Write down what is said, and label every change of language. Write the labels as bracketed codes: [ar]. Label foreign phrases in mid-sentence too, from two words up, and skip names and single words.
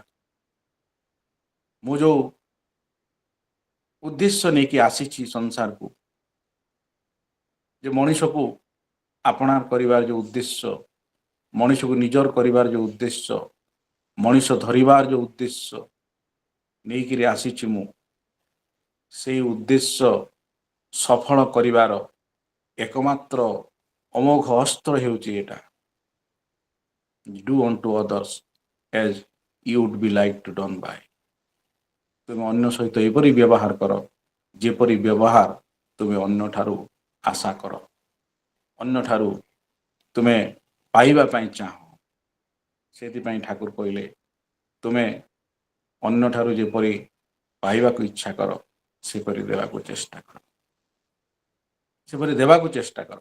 [or] ମୁଁ ଯୋଉ ଉଦ୍ଦେଶ୍ୟ ନେଇକି ଆସିଛି ସଂସାରକୁ, ଯେ ମଣିଷକୁ ଆପଣାର କରିବାର ଯେଉଁ ଉଦ୍ଦେଶ୍ୟ, ମଣିଷକୁ ନିଜର କରିବାର ଯେଉଁ ଉଦ୍ଦେଶ୍ୟ, ମଣିଷ ଧରିବାର ଯେଉଁ ଉଦ୍ଦେଶ୍ୟ ନେଇକିରି ଆସିଛି, ମୁଁ ସେଇ ଉଦ୍ଦେଶ୍ୟ ସଫଳ କରିବାର ଏକମାତ୍ର ଅମୋଘ ଅସ୍ତ୍ର ହେଉଛି ଏଟା, [en] do unto others as you would be like to done by. [or] ତୁମେ ଅନ୍ୟ ସହିତ ଏପରି ବ୍ୟବହାର କର ଯେପରି ବ୍ୟବହାର ତୁମେ ଅନ୍ୟଠାରୁ ଆଶା କର, ଅନ୍ୟଠାରୁ ତୁମେ ପାଇବା ପାଇଁ ଚାହଁ। ସେଥିପାଇଁ ଠାକୁର କହିଲେ ତୁମେ ଅନ୍ୟଠାରୁ ଯେପରି ପାଇବାକୁ ଇଚ୍ଛା କର ସେପରି ଦେବାକୁ ଚେଷ୍ଟା କର, ସେପରି ଦେବାକୁ ଚେଷ୍ଟା କର।